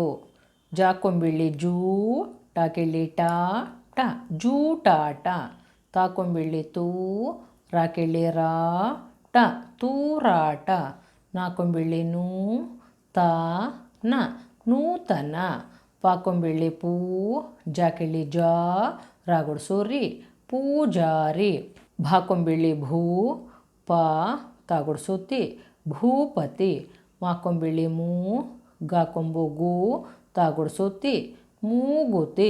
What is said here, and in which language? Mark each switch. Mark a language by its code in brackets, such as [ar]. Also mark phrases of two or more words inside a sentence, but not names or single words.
[kn] ಜಾಕೊಂಬಿಳ್ಳಿ ಜೂ, ಟಾಕಿಳ್ಳಿ ಟಾ ಟ, ಜೂಟಾಟ. ತಾಕೊಂಬಿಳ್ಳಿ ತೂ, ರಾಕಿಳ್ಳಿ ರಾ ಟ, ತೂರಾಟ. ನಾಕೊಂಬಿಳ್ಳಿ ನೂ, ತಾ ನ, ನೂತನ. ಪಾಕೊಂಬಿಳ್ಳಿ ಪೂ, ಜಾಕಿಳ್ಳಿ ಜಾ, ರಾಗುಡ್ಸೂರಿ, ಪೂಜಾರಿ. ಭಾಕೊಂಬಿಳ್ಳಿ ಭೂ, ಪಾ ತಾಗುಡ್ಸುತ್ತಿ, ಭೂಪತಿ. ಮಾಕೊಂಬಿಳ್ಳಿ ಮೂ, ಗಾಕೊಂಬು ಗೂ, ತಾಗುಡ್ಸುತ್ತಿ, ಮೂಗುತಿ.